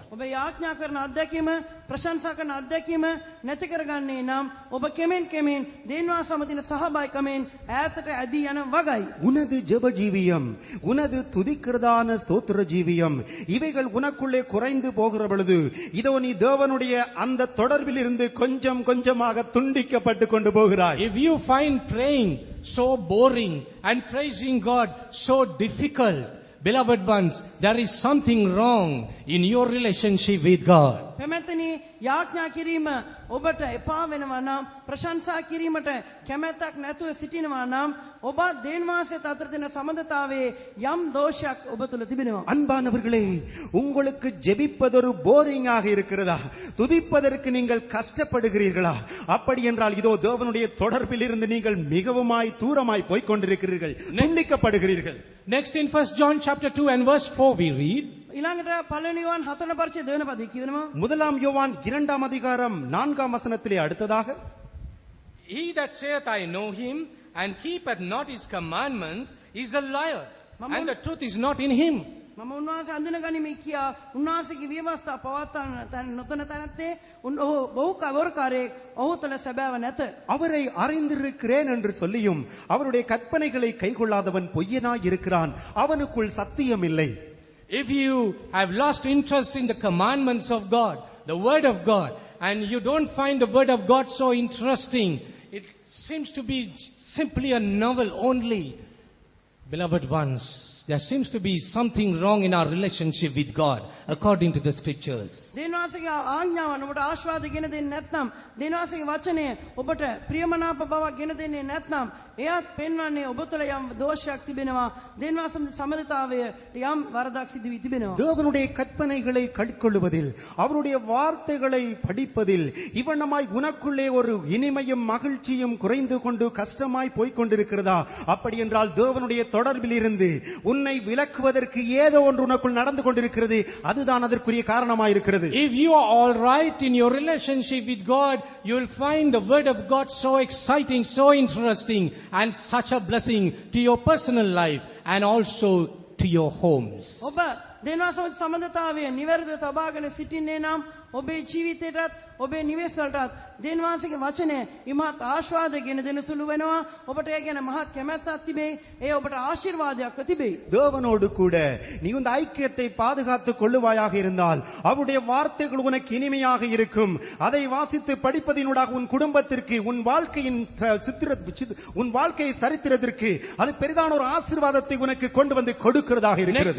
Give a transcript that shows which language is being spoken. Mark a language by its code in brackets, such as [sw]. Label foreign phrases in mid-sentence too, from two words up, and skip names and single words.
[si] ඔබ යාඥා කරන අත්දැකීම ප්‍රශංසා කරන අත්දැකීම නැති කරගන්නේ නම් ඔබ කෙමෙන් දේන්වා සමදින සහභාගීකමෙන් ඈතට ඇදී යන වගයි. [ta] உனது ஜெப ஜீவியம், உனது துதிக்கிறதான ஸ்தோத்திர ஜீவியம், இவைகள் உனக்குள்ளே குறைந்து போகிற பொழுது இதோ நீ தேவனுடைய அந்த தொடர்பில் இருந்து கொஞ்சம் கொஞ்சமாக துண்டிக்கப்பட்டு கொண்டு போகிறாய். [en] If you find praying so boring and praising God so difficult, beloved ones, there is something wrong in your relationship with God. [si] පැමැතනි යාඥා කිරීම ඔබට එපා වෙනවා නම් ප්‍රශංසා කිරීමට කැමැත්තක් නැතුව සිටිනවා නම් ඔබ දේන්වාසයට අතර තියෙන සම්බන්ධතාවයේ යම් දෝෂයක් ඔබ තුළ තිබෙනවා. [ta] அன்பானவர்களே, உங்களுக்கு ஜெபிப்பதொரு போரிங்காக இருக்கிறதா? துதிப்பதற்கு நீங்கள் கஷ்டப்படுகிறீர்களா? அப்படி என்றால் இதோ தேவனுடைய தொடர்பில் இருந்து நீங்கள் மிகவுமாய் தூரமாய் போய்க் கொண்டிருக்கிறீர்கள், துண்டிக்கப்படுகிறீர்கள். [en] Next in 1 John chapter 2 and verse 4 we read, [si] ඊළඟට පළවෙනි ዮሐන් 4 පරිච්ඡේදය 2 පදේ කියනවා. [ta] முதலாம் யோவான் 2ஆம் அதிகாரம் 4ஆம் வசனத்திலே அடுத்ததாக, [en] he that saith I know him and keepeth not his commandments is a liar, and the truth is not in him. [si] මම උන්වහන්සේ අඳුනගනිමි කියා උන්වහන්සේගේ විවස්ථා පවත්වන නොතන තැනත්තේ ඔහු බොහෝ කවරකාරයෙක් ඔහු තුළ සැබෑව නැත. [ta] அவரை அறிந்திருக்கிறேன் என்று சொல்லியும் அவருடைய கற்பனைகளை கைக்கொள்ளாதவன் பொய்யனாய் இருக்கிறான், அவனுக்குள் சத்தியம் இல்லை. [en] If you have lost interest in the commandments of God, the word of God, and you don't find the word of God so interesting, it seems to be simply a novel only. Beloved ones, there seems to be something wrong in our relationship with God according to the scriptures. [si] දේවාසික ආඥාවන් ඔබට ආශිර්වාද ගෙන දෙන්නේ නැත්නම්, දේවාසික වචනය ඔබට ප්‍රියමනාප බවක් ගෙන දෙන්නේ නැත්නම්, එයත් පෙන්වන්නේ ඔබ තුළ යම් දෝෂයක් තිබෙනවා. දේවාස සම්බන්ධතාවය යම් වරදක් සිදු වී තිබෙනවා. [ta] தேவனுடைய கற்பனைகளை கைக்கொள்ளுவதில், அவருடைய வார்த்தைகளை படிப்பதில் இவனமாய் உனக்குள்ளே ஒரு இனிமையும் மகிழ்ச்சியும் குறைந்து கொண்டு கஷ்டமாய் போய்க் கொண்டிருக்கிறதா? அப்படி என்றால் தேவனுடைய தொடர்பில் இருந்து உன்னை விலக்குவதற்கு ஏதோ ஒன்று உனக்குள் நடந்து கொண்டிருக்கிறது. அதுதான் அதற்குரிய காரணமாய் இருக்கிறது. [en] If you are all right in your relationship with God, you will find the word of God so exciting, so interesting, and such a blessing to your personal life and also to your homes. [si] ඔබ දේවාස සම්බන්ධතාවය නිවැරදිව තබාගෙන සිටින්නේ නම් ඔබේ ජීවිතයටත් ඔබේ නිවෙස්වලටත් දේවාසික වචනය ඉමහත් ආශිර්වාද ගෙන දෙන සුළු වෙනවා. ඔබට ඒ ගැන මහත් කැමැත්තක් තිබේ. ඒ ඔබට ආශිර්වාදයක් තිබේ. [ta] தேவனோடு கூட நீ இந்த ஐக்கியத்தை பாதுகாத்துக் கொள்ளுவாயாக இருந்தால் அவருடைய வார்த்தைகள் உனக்கு இனிமையாக இருக்கும். அதை வாசித்து படிப்பதினூடாக உன் குடும்பத்திற்கு, உன் வாழ்க்கையின் உன் வாழ்க்கையை சரித்திரத்திற்கு அது பெரிதான ஒரு ஆசீர்வாதத்தை உனக்கு கொண்டு வந்து கொடுக்கிறதாக இருக்கிறது.